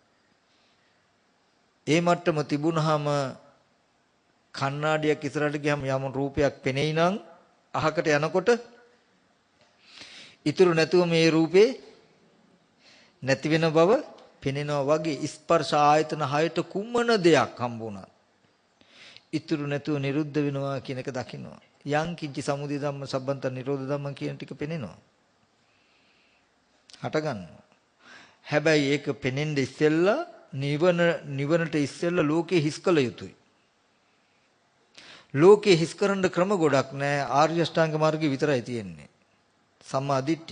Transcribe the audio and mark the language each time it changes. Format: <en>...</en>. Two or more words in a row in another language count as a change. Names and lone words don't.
<si>ඒ මට්ටම තිබුණාම කණ්ණාඩියක් ඉස්සරහට ගියාම යම් රූපයක් පෙනෙයි නම් අහකට යනකොට ඉතුරු නැතුව මේ රූපේ නැති වෙන බව පෙනෙනවා වගේ ස්පර්ශ ආයතන 6ට කුමන දෙයක් හම්බුණා ඉතුරු නැතුව නිරුද්ධ වෙනවා කියන එක දකින්නවා.</si> <pi>යං කිංචි සමුදය ධම්ම සම්බන්ත නිරෝධ ධම්ම</pi> <si>කියන ටික පෙනෙනවා. හට ගන්නවා. හැබැයි ඒක පෙනෙන්න ඉස්සෙල්ලා නිවනට ඉස්සෙල්ලා ලෝකේ හිස් කළ යුතුයි. ලෝකේ හිස් කරන්න ක්‍රම ගොඩක් නැහැ. ආර්ය අෂ්ටාංග මාර්ගය විතරයි තියෙන්නේ.</si> <pi>සම්මා දිට්ඨි.</pi>